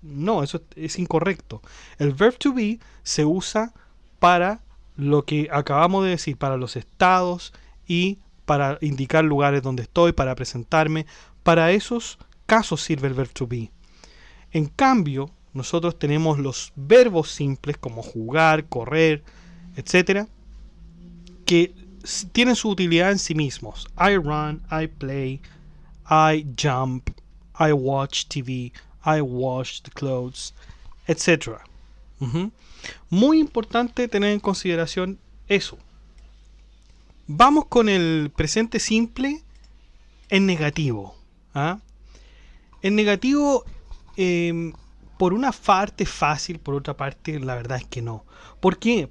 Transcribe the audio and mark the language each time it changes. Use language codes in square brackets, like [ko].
[es] No, eso es incorrecto. El verb to be se usa para lo que acabamos de decir, para los estados y para indicar lugares donde estoy, para presentarme. Para esos casos sirve el verb to be. En cambio, nosotros tenemos los verbos simples como jugar, correr, etcétera, que tienen su utilidad en sí mismos. [en] I run, I play, I jump, I watch TV, I wash the clothes, etc. [es] Muy importante tener en consideración eso. Vamos con el presente simple en negativo. En negativo, por una parte fácil, por otra parte la verdad es que no. ¿Por qué?